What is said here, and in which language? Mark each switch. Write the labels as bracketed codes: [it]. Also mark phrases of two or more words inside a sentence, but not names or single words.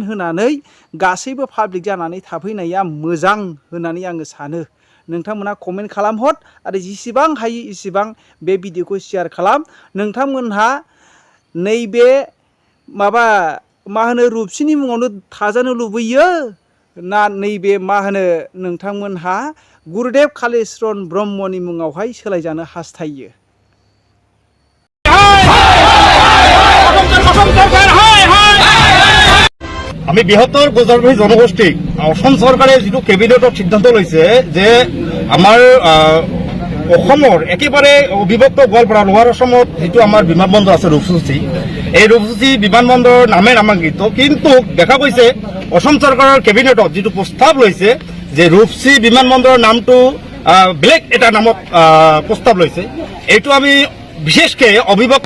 [brx] होनानै गासैबो पाब्लिक जानानै थाफैनाया मोजां होननानै आङो सानो नोंथांमोनहा कमेन्ट खालामहर आरो जेसेबां हायो एसेबां बे भिडिअखौ शेयार खालाम नोंथांमोनहा नैबे माबा मा होनो रुपसिनि मुङावनो थाजानो लुबैयो ना नैबे मा होनो नोंथांमोनहा गुरुदेव कालीचरण ब्रह्मनि मुङावहाय सोलायजानो हास्थायो [as] আমি বৃহত্তৰ গুজৰাটী জনগোষ্ঠীক অসম চৰকাৰে যিটো কেবিনেটৰ সিদ্ধান্ত লৈছে যে আমাৰ অসমৰ একেবাৰে অবিভক্ত গোৱালপাৰা লোৱাৰ অসমত যিটো আমাৰ বিমানবন্দৰ আছে ৰূপসী এই ৰূপসী বিমানবন্দৰৰ নামে নামাঙ্কিত কিন্তু দেখা গৈছে অসম চৰকাৰৰ কেবিনেটত যিটো প্ৰস্তাৱ লৈছে যে ৰূপসী বিমানবন্দৰৰ নামটো বেলেগ এটা নামত প্ৰস্তাৱ লৈছে এইটো আমি বিশেষকৈ অবিভক্ত